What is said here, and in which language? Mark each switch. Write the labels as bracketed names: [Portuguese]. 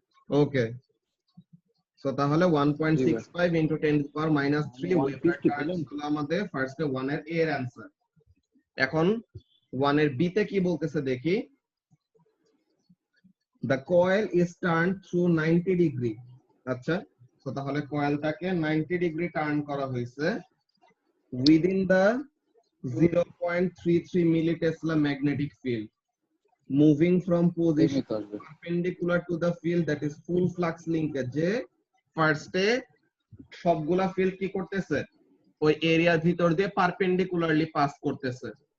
[English] okay, so তাহলে 1.65 into 10 to the power minus 3 Weber 150 [Bangla] turns হলো আমাদের ফার্স্টে 1 এর এর অ্যানসার। এখন 1 এর বি তে কি বলতেছে দেখি। [English] The coil is turned through 90 degree. [Bangla] আচ্ছা, সো তাহলে কয়েলটাকে 90 ডিগ্রি টার্ন করা হয়েছে [English] within the 0.33 millitesla magnetic field, moving from position perpendicular to the field, that is full flux linkage, [Bangla] যে ফার্স্টে সবগুলা ফিল্ড কি করতেছে ওই এরিয়ার ভিতর দিয়ে পারপেন্ডিকুলারলি পাস করতেছে।